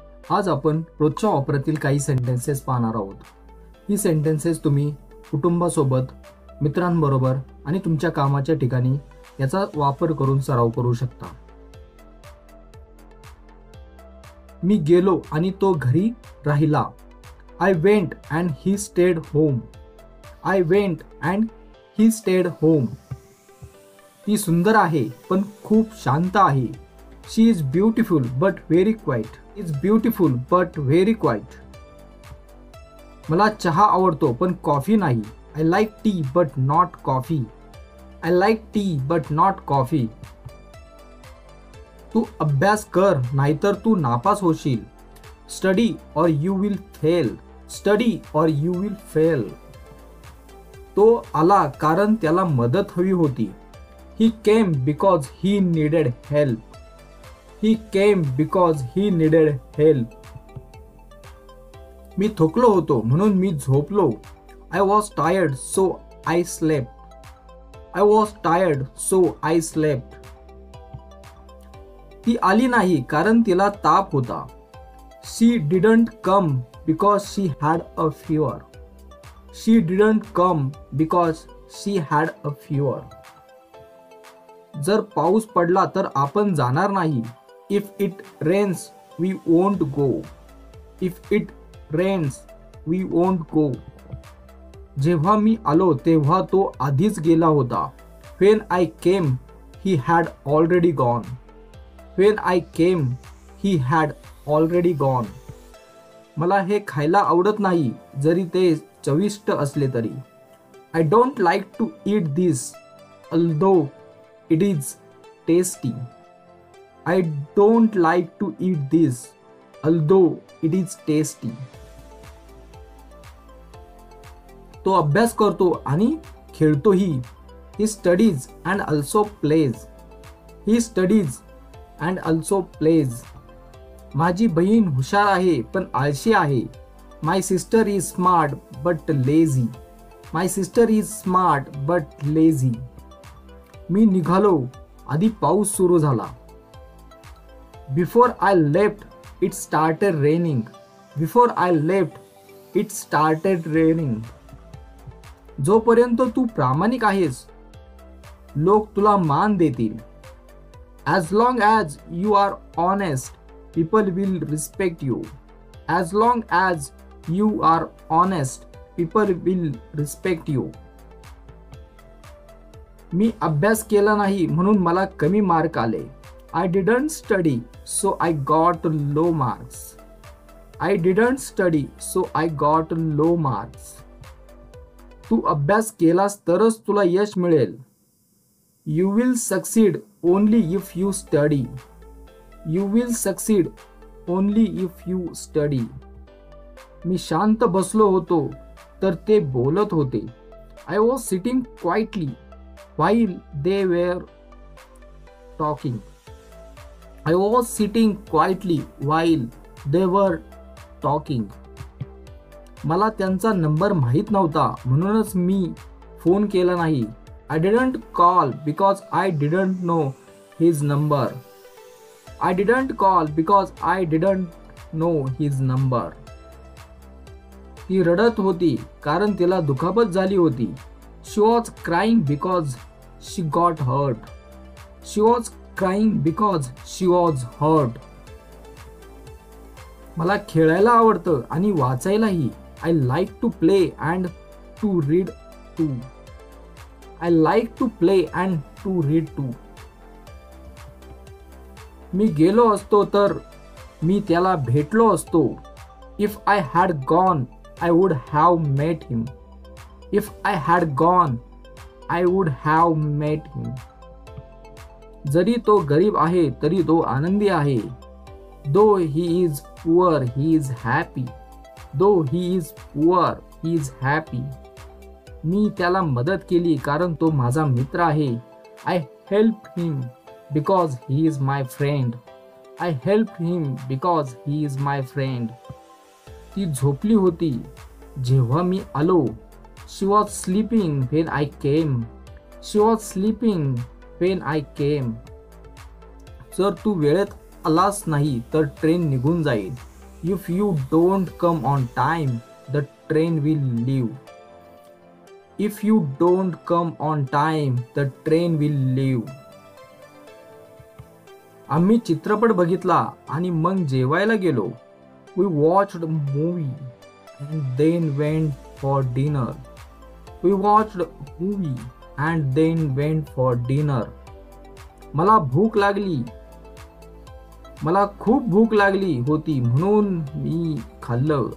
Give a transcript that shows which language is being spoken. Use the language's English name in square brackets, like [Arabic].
[Marathi] आज आपण रोजच्या वापरातील काही सेंटेन्सेस पाहणार आहोत. ही सेंटेन्सेस तुम्ही कुटुंबासोबत, मित्रांबरोबर आणि तुमच्या कामाच्या ठिकाणी याचा वापर करून सराव करू शकता. मी गेलो आणि तो घरी राहिला. [English] I went and he stayed home. I went and he stayed home. [Marathi] ती सुंदर आहे पण खूप शांत आहे. [English] She is beautiful but very quiet. Is beautiful but very quiet. [Marathi] मला चहा आवडतो पण कॉफी नाही. [English] I like tea but not coffee. I like tea but not coffee. [Marathi] तू अभ्यास कर नाहीतर तू नापास होशील. [English] Study or you will fail. Study or you will fail. [Marathi] तो आला कारण त्याला मदत हवी होती. [English] He came because he needed help. He came because he needed help. [Marathi] मी थकलो होतो म्हणून मी झोपलो. [English] I was tired so I slept. I was tired so I slept. [Marathi] ती आली नाही कारण तिला ताप होता. [English] She didn't come because she had a fever. She didn't come because she had a fever. [Marathi] जर पाऊस पडला तर आपण जाणार नाही. [English] If it rains, we won't go. If it rains, we won't go. [Marathi] जेव्हा मी आलो तेव्हा तो आधीच गेला होता. [English] When I came, he had already gone. When I came, he had already gone. [Marathi] मला हे खायला आवडत नाही जरी ते चविष्ट असले तरी. [English] I don't like to eat this, although it is tasty. I don't like to eat this, although it is tasty. [Marathi] तो अभ्यास करतो आणि खेळतोही. [English] He studies and also plays. He studies and also plays. [Marathi] माझी बहीण हुशार आहे पण आळशी आहे. [English] My sister is smart but lazy. My sister is smart but lazy. [Marathi] मी निघालो आधी पाऊस सुरू झाला. [English] Before I left, it started raining. Before I left, it started raining. [Marathi] जोपर्यंत तू प्रामाणिक आहेस, लोक तुला मान देतील. [English] As long as you are honest, people will respect you. As long as you are honest, people will respect you. [Marathi] मी अभ्यास केला नाही म्हणून मला कमी मार्क आले. [English] I didn't study, so I got low marks. I didn't study, so I got low marks. [Marathi] तू अभ्यास केलास तरच तुला यश मिळेल. [English] You will succeed only if you study. You will succeed only if you study. [Marathi] मी शांत बसलो होतो तर ते बोलत होते. [English] I was sitting quietly while they were talking. I was sitting quietly while they were talking. [Marathi] मला त्यांचा नंबर माहित नव्हता म्हणूनच मी फोन केला नाही. [English] I didn't call because I didn't know his number. I didn't call because I didn't know his number. [Marathi] ती रडत होती कारण तिला दुखापत झाली होती. [English] She was crying because she got hurt. She was crying because she was hurt. [Marathi] मला खेळायला आवडतं आणि वाचायलाही. [English] I like to play and to read too. I like to play and to read too. [Marathi] मी गेलो असतो तर मी त्याला भेटलो असतो. [English] If I had gone, I would have met him. If I had gone, I would have met him. [Marathi] जरी तो गरीब आहे तरी तो आनंदी आहे. [English] Though he is poor, he is happy. Though he is poor, he is happy. [Marathi] मी त्याला मदत केली कारण तो माझा मित्र आहे. [English] I helped him because he is my friend. I helped him because he is my friend. [Marathi] ती झोपली होती जेव्हा मी आलो. [English] She was sleeping when I came. She was sleeping when I came. [Marathi] जर तू वेळेत आलास नाही तर ट्रेन निघून जाईल. [English] If you don't come on time, the train will leave. If you don't come on time, the train will leave. [Marathi] आम्ही चित्रपट बघितला आणि मग जेवायला गेलो. [English] We watched a movie and then went for dinner. We watched a movie and then went for dinner. [Marathi] मला भूक लागली. मला खूप भूक लागली होती म्हणून मी खाल्लं.